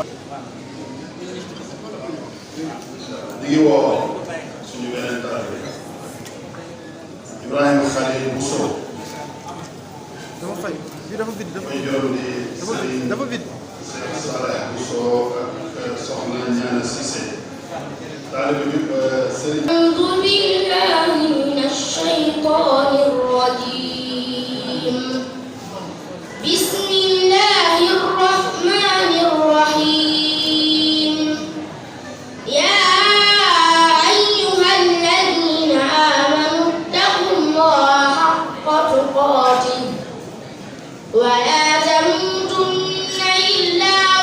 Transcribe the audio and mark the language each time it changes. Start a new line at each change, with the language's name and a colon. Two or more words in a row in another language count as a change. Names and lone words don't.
Wolof: ñu ngi woo suñu beneen taalibe Ibrahima Khalil Bousso may juróom di Serigne Cheikh Saleh Bousso ak soxna Ñaana Cissé taalibe bi Serigne
Arabic: أعوذ بالله من الشيطان الرجيم بسم الله الرحمن الرحيم يا أيها الذين آمنوا اتقوا الله حق تقاته ولا تموتن إلا